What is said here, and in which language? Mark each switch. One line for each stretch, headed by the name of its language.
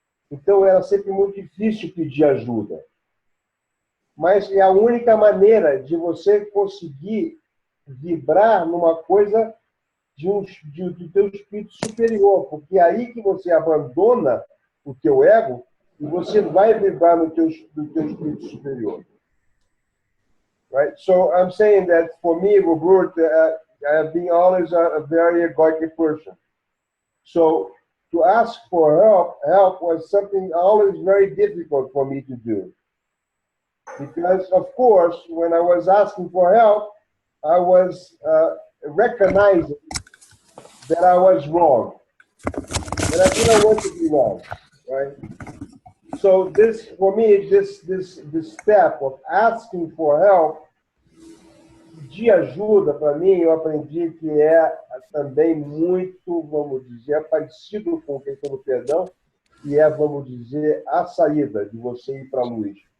Portuguese: Então, era sempre muito difícil pedir ajuda. Mas é a única maneira de você conseguir vibrar numa coisa do teu espírito superior, porque é aí que você abandona o teu ego e você vai vibrar no teu espírito superior.
English: Right? So I'm saying that for me, Robert, I have been always a very egoic person. So to ask for help was something always very difficult for me to do. Because, of course, when I was asking for help, I was recognizing that I was wrong. And I didn't want to be wrong, right? So this, for me, this step of asking for help,
Portuguese: de ajuda, para mim, eu aprendi que é também muito, vamos dizer, parecido com a questão do perdão, e é, vamos dizer, a saída de você ir para a luz.